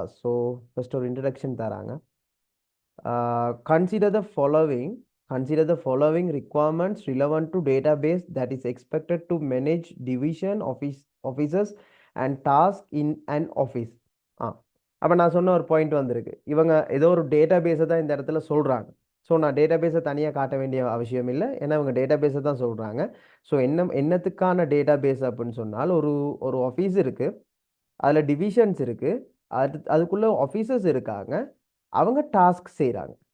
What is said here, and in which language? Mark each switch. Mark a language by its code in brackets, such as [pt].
[ta] So first ஒரு introduction தராங்க. [en] Consider the following. Consider the following requirements relevant to database that is expected to manage division offices and tasks in an office. [ta] அப்போ நான் சொன்ன ஒரு point வந்திருக்கு. இவங்க ஏதோ ஒரு டேட்டா பேஸை தான் இந்த இடத்துல சொல்கிறாங்க. ஸோ நான் டேட்டா பேஸை தனியாக காட்ட வேண்டிய அவசியம் இல்லை, ஏன்னா இவங்க டேட்டா பேஸை தான் சொல்கிறாங்க. ஸோ என்னத்துக்கான டேட்டா பேஸ் அப்படின்னு சொன்னால் ஒரு ஒரு ஆஃபீஸ் இருக்குது, அதில் டிவிஷன்ஸ் இருக்குது, அதுக்குள்ளே ஆஃபீஸர்ஸ் இருக்காங்க, அவங்க டாஸ்க் செய்கிறாங்க.